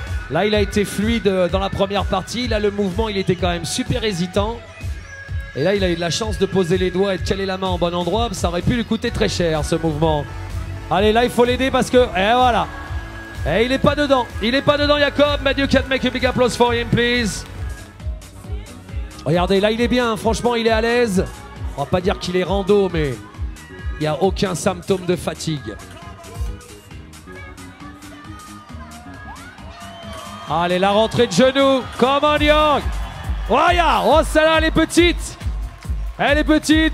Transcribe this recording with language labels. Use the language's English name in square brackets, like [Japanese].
[French] Là, il a été fluide dans la première partie. Là, le mouvement, il était quand même super hésitant. Et là, il a eu de la chance de poser les doigts et de caler la main en bon endroit. Ça aurait pu lui coûter très cher, ce mouvement. Allez, là, il faut l'aider parce que... Et voilà. Et il n'est pas dedans. Il n'est pas dedans, Jakob. [English] But you can make a big applause for him, please. [French] Regardez, là, il est bien. Franchement, il est à l'aise. On va pas dire qu'il est rando, mais il n'y a aucun symptôme de fatigue. Allez, la rentrée de genou. [English] Come on, [French] Jorg. Oh, celle-là, elle est petite. Elle est petite.